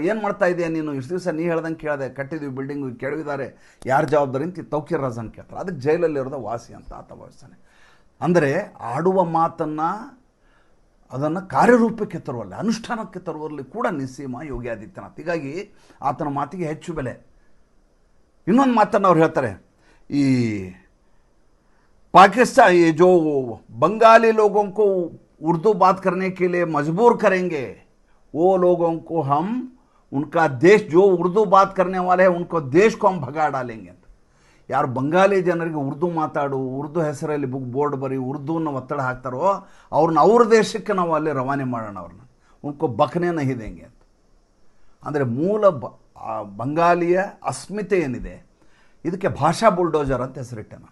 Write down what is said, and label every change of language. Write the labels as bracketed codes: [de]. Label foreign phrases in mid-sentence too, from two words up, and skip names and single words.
[kn] ಏನು ಮಾಡ್ತಾ ಇದೆಯಾ ನೀನು, ಇಷ್ಟು ದಿವಸ ನೀ ಹೇಳ್ದಂಗೆ ಕೇಳಿದೆ, ಕಟ್ಟಿದ್ವಿ ಬಿಲ್ಡಿಂಗು, ಕೆಡವಿದ್ದಾರೆ, ಯಾರು ಜವಾಬ್ದಾರಿ ಅಂತ ತೌಕೀರ್ ರಾಜನ್ ಕೇಳ್ತಾರೆ. ಅದಕ್ಕೆ ಜೈಲಲ್ಲಿರೋದ ವಾಸಿ ಅಂತ ಆತ ಭಾವಿಸ್ತಾನೆ. ಅಂದರೆ ಆಡುವ ಮಾತನ್ನು ಅದನ್ನು ಕಾರ್ಯರೂಪಕ್ಕೆ ತರುವಲ್ಲಿ, ಅನುಷ್ಠಾನಕ್ಕೆ ತರುವಲ್ಲಿ ಕೂಡ ನಿಸ್ಸೀಮ ಯೋಗಿ ಆದಿತ್ಯನಾಥ್. ಹೀಗಾಗಿ ಆತನ ಮಾತಿಗೆ ಹೆಚ್ಚು ಬೆಲೆ. ಇನ್ನೊಂದು ಮಾತನ್ನು ಅವ್ರು ಹೇಳ್ತಾರೆ, ಈ [hi] पाकिस्तान ये जो बंगाली लोगों को उर्दू बात करने के लिए मजबूर करेंगे, वो लोगों को हम उनका देश, जो उर्दू बात करने वाले हैं उनको देश को हम भगा डालेंगे ಅಂತ. [kn] ಯಾರು ಬಂಗಾಲಿ ಜನರಿಗೆ ಉರ್ದು ಮಾತಾಡು, ಉರ್ದು ಹೆಸರಲ್ಲಿ ಬೋರ್ಡ್ ಬರೀ, ಉರ್ದುವನ್ನು ಒತ್ತಡ ಹಾಕ್ತಾರೋ ಅವ್ರನ್ನ ಅವ್ರ ದೇಶಕ್ಕೆ ನಾವು ಅಲ್ಲಿ ರವಾನೆ ಮಾಡೋಣ, ಅವ್ರನ್ನ [hi] उनको बकने नहीं देंगे [kn] ಅಂತ. ಅಂದರೆ ಮೂಲ ಬಂಗಾಲಿಯ ಅಸ್ಮಿತೆ ಏನಿದೆ ಇದಕ್ಕೆ ಭಾಷಾ ಬುಲ್ಡೋಜರ್ ಅಂತ ಹೆಸರಿಟ್ಟೆ ನಾನು.